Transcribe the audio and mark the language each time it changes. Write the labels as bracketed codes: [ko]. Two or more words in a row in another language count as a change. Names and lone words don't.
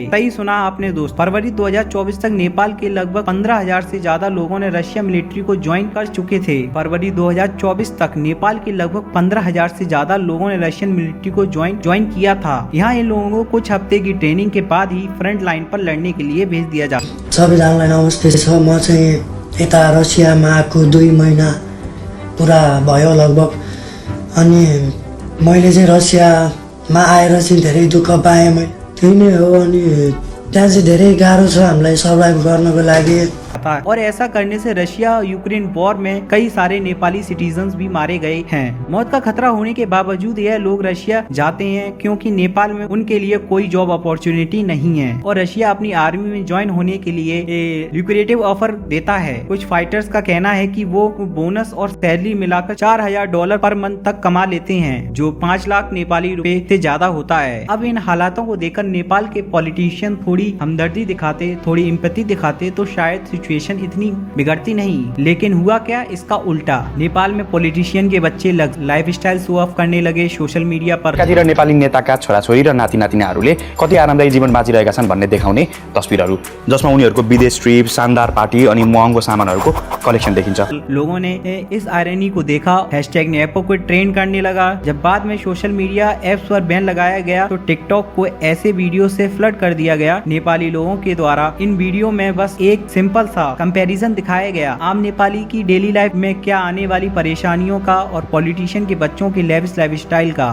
[hi] सही सुना आपने दोस्त, फरवरी 2024 तक नेपाल के लगभग 15,000 से ज्यादा लोगों ने रशिया मिलिट्री को ज्वाइन कर चुके थे। फरवरी 2024 तक नेपाल के लगभग 15,000 से ज्यादा लोगों ने रशियन मिलिट्री को ज्वाइन किया था। यहाँ इन लोगों को कुछ हफ्ते की ट्रेनिंग के बाद ही [en] front line [hi] पर लड़ने के लिए भेज दिया जाता। [ne] सबैजनालाई नमस्ते छ। म चाहिँ यता रसियामा आएको 2 महिना पुरा भयो लगभग। अनि मैले चाहिँ रसियामा आएर चाहिँ धेरै दुःख पाएँ। मैले त्यही नै हो। अनि त्यहाँ चाहिँ धेरै गाह्रो छ हामीलाई सर्भाइभ गर्नको लागि। [hi] और ऐसा करने से रशिया यूक्रेन वॉर में कई सारे नेपाली सिटीजन्स भी मारे गए हैं। मौत का खतरा होने के बावजूद यह लोग रशिया जाते हैं क्योंकि नेपाल में उनके लिए कोई [en] job opportunity [hi] नहीं है और रशिया अपनी आर्मी में ज्वाइन होने के लिए [en] lucrative offer [hi] देता है। कुछ फाइटर्स का कहना है कि वो बोनस और सैलरी मिलाकर $4,000 [en] per month [hi] तक कमा लेते हैं, जो 5 लाख नेपाली रुपए से ज्यादा होता है। अब इन हालातों को देखकर नेपाल के पॉलिटिशियन थोड़ी हमदर्दी दिखाते, थोड़ी इम्पैथी दिखाते तो शायद सिचुएशन इतनी बिगड़ती नहीं। लेकिन हुआ क्या, इसका उल्टा। नेपाल में पॉलिटिशियन के बच्चे [en] lifestyle show off [hi] करने लगे [en] social media [hi] पर। [ne] एकातिर नेपाली नेताका छोराछोरी र नातिनातिनाहरूले कति आरामदायी जीवन बाँचिरहेका छन् भन्ने देखाउने तस्बिरहरू, जसमा उनीहरूको विदेश ट्रिप, शानदार पार्टी अनि महँगो सामानहरूको कलेक्सन देखिन्छ। [hi] लोगों ने इस आयरनी को देखा, [en] hashtag nepo [hi] को ट्रेंड करने लगा। जब बाद में [en] social media apps [hi] पर बैन लगाया गया तो टिकटॉक को ऐसे वीडियो से फ्लड कर दिया गया नेपाली लोगों के द्वारा। इन वीडियो में बस एक सिंपल सा कंपैरिजन दिखाया गया आम नेपाली की [en] daily life [hi] में क्या आने वाली परेशानियों का और पॉलिटिशियन के बच्चों के लाइफस्टाइल का।